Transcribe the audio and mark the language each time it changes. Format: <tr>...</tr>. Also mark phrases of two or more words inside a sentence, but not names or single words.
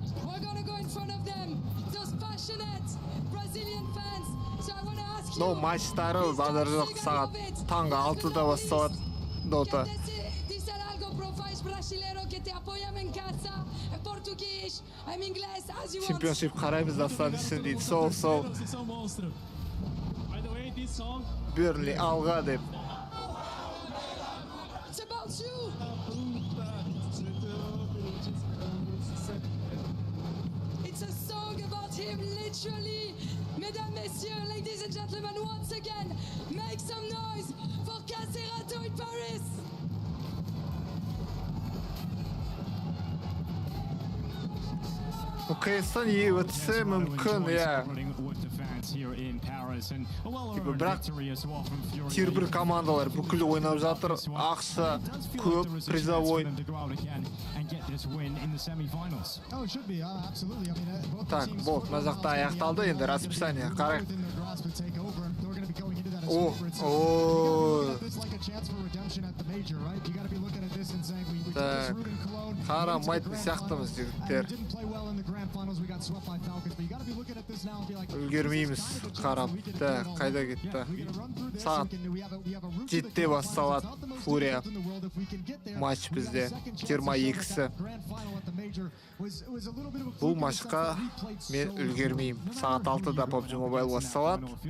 <kk>Но матчтары базар жоқ, сағат таңғы 6-да басталады Дота. Чемпионшип қараймыз дастан үшін дейді. Сол. Бернли алға деп.</kk> <en>It's a song about him, literally.</en> <fr>Mesdames, messieurs,</fr> <en>ladies and gentlemen, once again, make some noise for Caserato in Paris.</en> <kk>CS-тан EWC мүмкін, иә. Бірақ тир-1 командалар бүкіл ойнап жатыр, ақша көп, призовой. Так, болды, мына жақта аяқталды, енді расписание қарайық.</kk> <en>chance for redemption at the major, right? You got to be looking at this and saying we took this route in Cologne.</en> <kk>Қарамайтын сияқтымыз жігіттер.</kk> <en>Didn't play well in the grand finals. We got swept by Falcons, but you got to be looking at this now and be like,</en> <kk>үлгермейміз. Қарап, қайда кетті? Сағат 7-те басталады Furia матч бізде 22-сі. Бұл матчқа мен үлгермеймін. Сағат 6-да PUBG Mobile басталады.</kk>